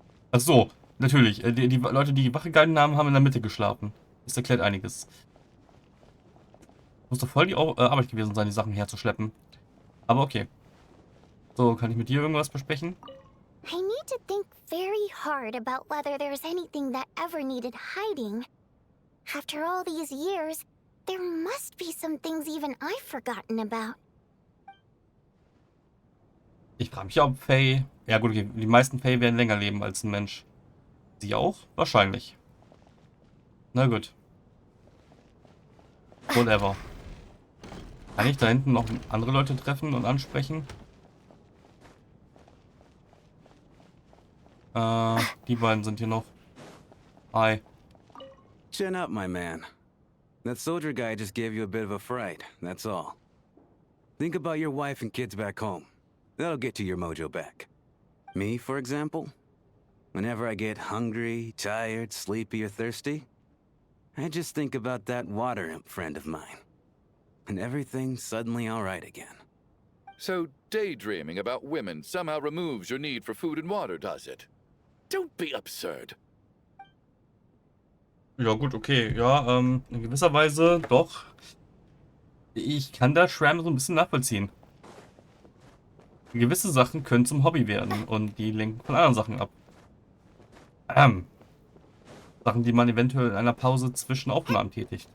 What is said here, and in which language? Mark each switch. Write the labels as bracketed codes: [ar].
[de] Ach so, natürlich. Die Leute, die die Wache gehalten haben, haben in der Mitte geschlafen. Das erklärt einiges. Muss doch voll die Arbeit gewesen sein, die Sachen herzuschleppen. Aber okay. So, kann ich mit dir irgendwas besprechen? [en] I need to think very hard about whether there's anything that ever needed hiding. After all these years, there must be some things even I've forgotten about. [de] Ich frage mich, ob Faye. Ja, gut, okay. Die meisten Faye werden länger leben als ein Mensch. Sie auch? Wahrscheinlich. Na gut. [en] Whatever. [de] Kann ich da hinten noch andere Leute treffen und ansprechen? Die beiden sind hier noch. Hi. [en] Chin up, my man. That soldier guy just gave you a bit of a fright, that's all. Think about your wife and kids back home. That'll get you your mojo back. Me, for example? Whenever I get hungry, tired, sleepy, or thirsty, I just think about that water imp friend of mine. And everything's suddenly alright again. So daydreaming about women somehow removes your need for food and water, does it? Don't be absurd. [de] Ja, gut, okay. Ja, in gewisser Weise doch. Ich kann da Shram so ein bisschen nachvollziehen. Gewisse Sachen können zum Hobby werden und die lenken von anderen Sachen ab. Ähm, Sachen, die man eventuell in einer Pause zwischen Aufnahmen tätigt.